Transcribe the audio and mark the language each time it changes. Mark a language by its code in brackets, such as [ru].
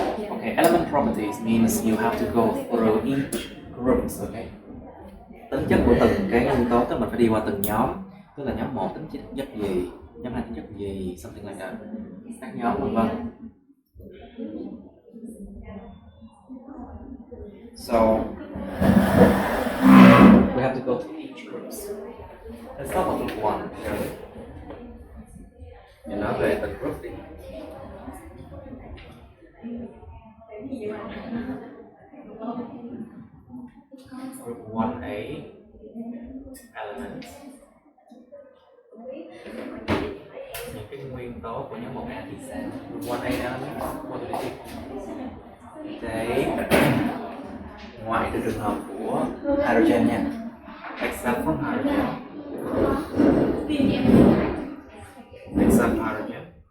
[en] Okay, element properties means you have to go through each groups, okay? [vi] Tính chất của từng cái nguyên tố, tức là mình phải đi qua từng nhóm. Tức là nhóm 1 tính chất gì, nhóm 2 tính chất gì, [en] something like that. [vi] Các nhóm vân vân. [en] So we have to go to each groups. Let's start with group 1, really. [vi] Nói về từng group đi. [en] Group 1A elements. [vi] Những cái nguyên tố của nhóm 1A thì sao? [en] Group 1A elements, what do you think? [vi] Đấy, ngoại trừ trường hợp của hydrogen nha, [en] except for hydrogen. Except hydrogen.